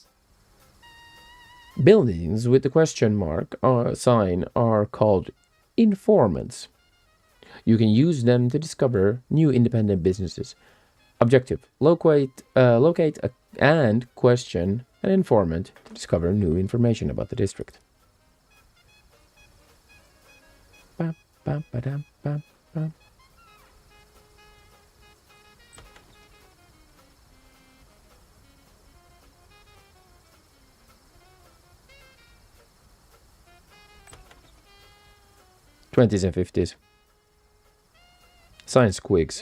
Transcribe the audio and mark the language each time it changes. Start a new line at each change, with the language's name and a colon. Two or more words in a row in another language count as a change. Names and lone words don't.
English: Buildings with the question mark sign are called informants. You can use them to discover new independent businesses. Objective: locate and question an informant to discover new information about the district. Bam, bam, ba-dam, bam, bam. '20s and '50s. Science squigs.